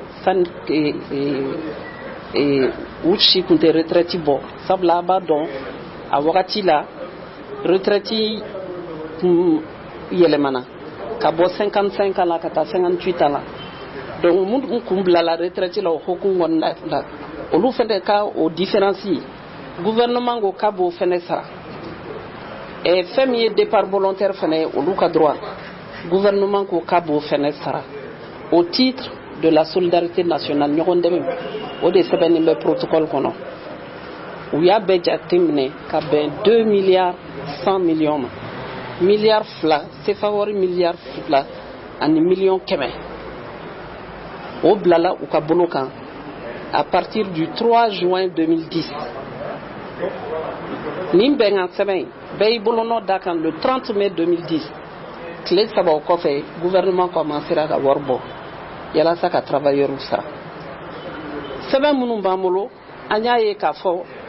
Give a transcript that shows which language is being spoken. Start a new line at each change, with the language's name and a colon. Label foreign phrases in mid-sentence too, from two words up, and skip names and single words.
Bambara: u si kun tɛ retraite bɔ sabula a b'a dɔn a wagati la retraite kun yɛlɛmana ka bɔ 55 la ka taa 58 la donc minnu kun bilala retraite la o hokumu kɔnɔna la olu fɛnɛ ka o
French: différence gouvernement
Bambara: ko k'a b'o fɛnɛ sara fɛn min ye
French: départ volontaire
Bambara: fɛnɛ olu ka
French: droit gouvernement
Bambara: ko k'a b'o fɛnɛ sara
French: au titre de la solidarité nationale
Bambara: ɲɔgɔn dɛmɛ o de sɛbɛnnen bɛ protocole kɔnɔ u y'a bɛɛ jateminɛ ka bɛn
French: 2 milliards 100 millions
Bambara: ma miliyari 2 CFA wari miliyari 2 ani miliyɔn 100 o bilala u ka bolo kan
French: à partir du 3 juin 2010
Bambara: nin bɛnkan sɛbɛn bɛɛ y'i bolonɔ da kan
French: le 30 mai 2010
Bambara: tile 3 o kɔfɛ
French: gouvernement commencera
Bambara: ka wari bɔ yalasa ka travailleurs sara sɛbɛn minnu b'an bolo an y'a ye k'a fɔ